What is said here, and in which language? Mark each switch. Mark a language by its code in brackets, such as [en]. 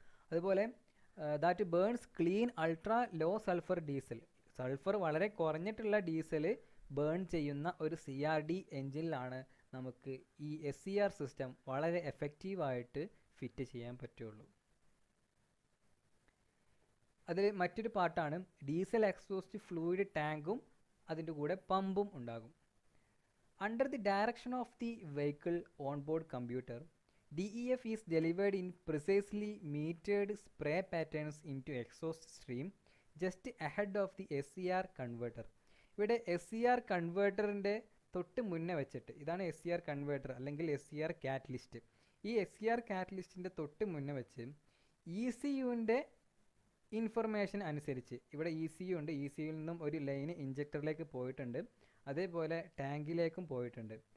[ml] അതുപോലെ [en] that burns clean ultra low sulphur diesel, [ml] sulphur വളരെ കുറഞ്ഞിട്ടുള്ള diesel burn ചെയ്യുന്ന ഒരു CRD എൻജിനിലാണ് നമുക്ക് ഈ SCR സിസ്റ്റം വളരെ എഫക്റ്റീവായിട്ട് ഫിറ്റ് ചെയ്യാൻ പറ്റുള്ളൂ. അതിൽ മറ്റൊരു പാർട്ടാണ് ഡീസൽ എക്സോസ്റ്റ് ഫ്ലൂയിഡ് ടാങ്കും അതിൻ്റെ കൂടെ പമ്പും ഉണ്ടാകും. [en] Under the direction of the vehicle on board computer, DEF is delivered in precisely metered spray patterns into exhaust stream just ahead of the SCR converter. [ml] ഇവിടെ SCR കൺവേർട്ടറിൻ്റെ തൊട്ട് മുന്നേ വെച്ചിട്ട്, ഇതാണ് SCR കൺവേർട്ടർ അല്ലെങ്കിൽ SCR catalyst. ഈ SCR കാറ്റലിസ്റ്റിൻ്റെ തൊട്ട് മുന്നേ വെച്ച് ECUവിൻ്റെ ഇൻഫർമേഷൻ അനുസരിച്ച്, ഇവിടെ ECU ഉണ്ട്, ECUവിൽ നിന്നും ഒരു ലൈന് ഇഞ്ചക്ടറിലേക്ക് പോയിട്ടുണ്ട്, അതേപോലെ ടാങ്കിലേക്കും പോയിട്ടുണ്ട്.